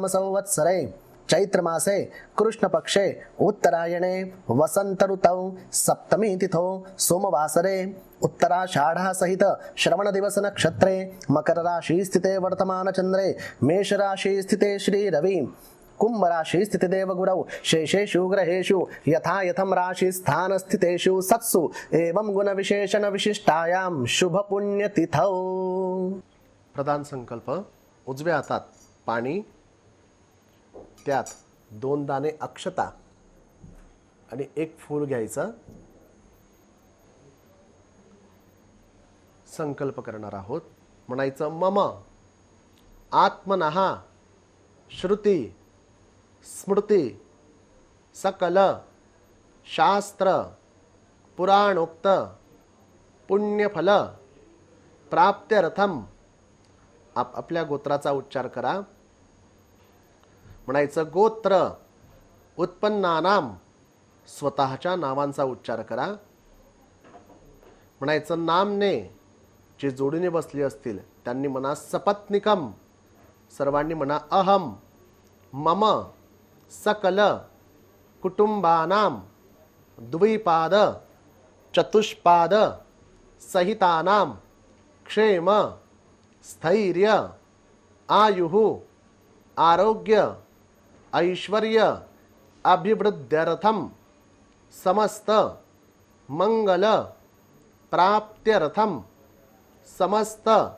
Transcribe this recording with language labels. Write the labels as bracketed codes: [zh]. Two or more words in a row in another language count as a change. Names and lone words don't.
[sa] संवत्सरे चैत्रमासे कृष्णपक्षे उत्तरायणे वसंत ऋतौ सप्तमी तिथौ सोमवासरे उत्तराषाढ़ सहित श्रवण दिवस नक्षत्रे मकर राशि स्थिते वर्तमान चंद्रे मेष राशि स्थिते श्री रवि कुंभ राशि स्थित देवगुरौ शेषेषु ग्रहेषु यथा यथम राशि स्थान स्थितेषु सत्सु एवं गुण विशेषण विशिष्टायां शुभ पुण्य तिथौ. [mr] प्रधान संकल्प. उजव्या हातात पाणी, त्यात 2 दाणे अक्षता आणि 1 फूल घ्यायचं. संकल्प करणार आहोत. [sa] म्हणायचं मम आत्मनः श्रुती स्मृती सकल शास्त्र पुराणोक्त पुण्यफल प्राप्त्यर्थम. [mr] आपल्या गोत्राचा उच्चार करा. म्हणायचं [sa] गोत्र उत्पन्नानाम. [mr] स्वतःच्या नावांचा उच्चार करा. म्हणायचं नामने. जे जोडीने बसले असतील त्यांनी म्हणा सपत्निकम. सर्वांनी म्हणा [sa] अहम मम सकल कुटुंबानाम द्विपाद चतुष्पाद सहितानाम क्षेम स्थैर्य आयुः आरोग्य ऐश्वर्य अभिवृद्ध्यर्थम समस्त मंगल प्राप्त्यर्थम समस्त